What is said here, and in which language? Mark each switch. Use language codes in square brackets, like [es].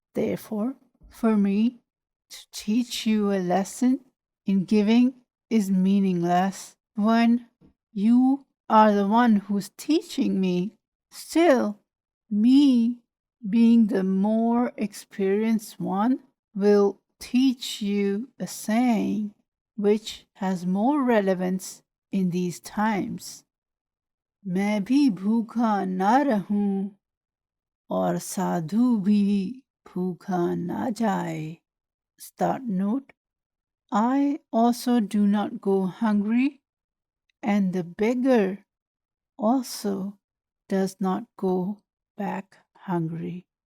[en] Therefore, for me to teach you a lesson in giving is meaningless when you are the one who's teaching me. Still, me being the more experienced one will teach you a saying which has more relevance in these times. [hi] मैं भी भूखा ना रहूं और साधु भी भूखा ना जाए. [en] Start note: I also do not go hungry, and the beggar also does not go back hungry.